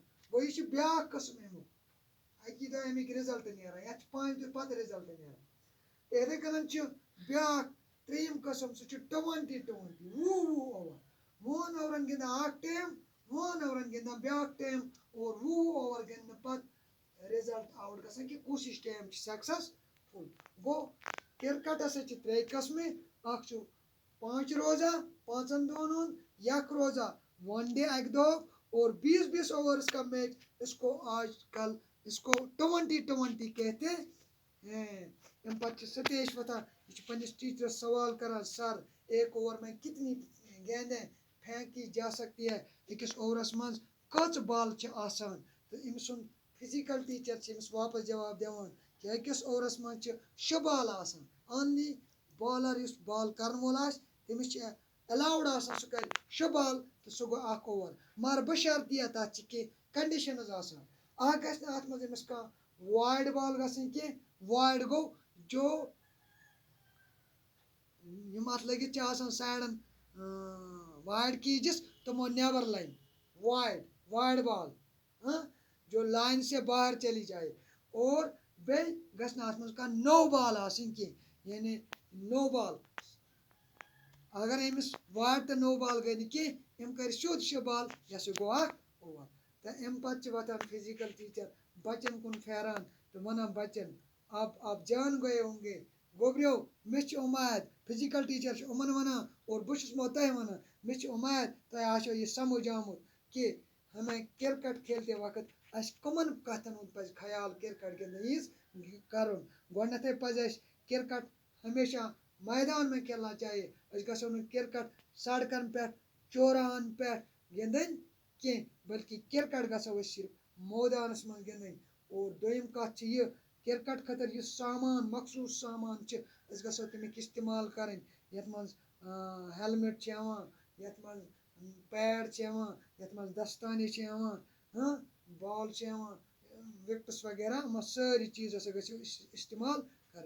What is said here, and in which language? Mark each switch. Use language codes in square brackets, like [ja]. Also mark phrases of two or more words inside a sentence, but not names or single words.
[ks] گوٚو یہِ چھُ بیٛاکھ قٕسم امیُک اکی دۄہ امیِکۍ رِزلٹ نیران یتھ چھِ 5 دۄہ پتہٕ رِزلٹ نیران یِتھے کٔنن چھُ بیٛاکھ 3یِم قٕسم سُہ چھُ 20-20 وُہ اوور 20 اورن گِنٛدان اکھ ٹیم 20 اورن گِنٛدان بیٛاکھ ٹیم اور 20 اوور گِنٛدنہٕ پتہٕ [en] result out [ks] گژھان کہِ کُس ہِش ٹیم چھُ سکسیسفُل گوٚو کرکٹ ہسا چھِ 3 قٕسمہٕ اکھ چھُ 5 روزہ 5 دۄہن ہُنٛد یک روزہ 1 day اکہِ دۄہ اور 20 [ur] اوورس کا میچ آج کل اس کو 20-20 کہتے ہیں [ks] اَمہِ پتہٕ چھِ ستیش وۄتھان یہِ چھُ پننِس ٹیٖچرس سوال کران سر 1 اوور [ur] میں کتنی گیندیں پھینکی جا سکتی ہے [ks] أکِس اوورس منٛز کٔژ بالہٕ چھِ آسان تہٕ أمۍ سُنٛد [en] physical teacher [ks] چھِ أمِس واپس جواب دِوان کہِ أکِس اوورس منٛز چھِ 6 بالہٕ آسان [en] only bowler [ks] یُس بال کرن وول آسہِ تٔمِس چھِ ایلاوُڈ آسان سُہ کرِ 6 بالہٕ تہٕ سُہ گوٚو 1 اوور مگر بشرطیہ تتھ چھِ کینٛہہ کنڈِشنز آسان اکھ گژھِ نہٕ اتھ منٛز أمِس کانٛہہ [en] wide ball [ks] گژھٕنۍ کینٛہہ وایڈ گوٚو جو یِم اتھ لٔگِتھ چھِ آسان سایڈن وایڈ کیجس تِمو نیبر لنہِ [en] wide ball [ur] جو لائن سے باہر چلی جائے اور [ks] بیٚیہِ گژھِ نہٕ اتھ منٛز کانٛہہ [en] no ball [ks] آسٕنۍ کینٛہہ یعنی [en] no ball [ks] اگر أمِس وایڈ تہٕ [en] no ball [ks] گٔے نہٕ کینٛہہ أمۍ کَرِ سیوٚد 6 بال یہِ ہسا گوٚو 1 اوور تہٕ اَمہِ پتہٕ چھِ وۄتھان [en] physical teacher [ks] بچن کُن پھیران تہٕ ونان بچن [ur] آپ جان گئے ہوں گے [ks] گوٚبریو مےٚ چھِ اُمید [en] physical teacher [ks] چھُ یِمن ونان اور بہٕ چھُس تۄہہِ ونان مےٚ چھِ اُمید تۄہہِ آسیو یہِ سمجھ آمُت کہِ [ur] ہمیں کرکٹ کھیلتے وقت [ks] اسہِ کٕمن کتھن ہُنٛد پزِ خیال کرکٹ گِنٛدنہٕ وِزِ کرُن گۄڈنٮ۪تھٕے پزِ اسہِ [ur] کرکٹ ہمیشہ میدان میں کھیلنا چاہیے [ks] أسۍ گژھو نہٕ کرکٹ سڑکن پٮ۪ٹھ چوراہن پٮ۪ٹھ گِنٛدٕنۍ کینٛہہ بلکہِ کرکٹ گژھو أسۍ صرف مٲدانس منٛز گِنٛدٕنۍ اور دوٚیِم کتھ چھِ یہِ کرکٹ خٲطرٕ یُس سامان مخصوٗص سامان چھِ أسۍ گژھو تمیُک استعمال کرٕنۍ یتھ منٛز ہیلمٹ چھِ یِوان یتھ منٛز پیڈ چھِ یِوان یتھ منٛز دستانے چھِ یِوان بال چھِ یِوان وِکٹٕس وغیرہ یِم سٲری چیٖز ہسا گژھو استعمال کرٕنۍ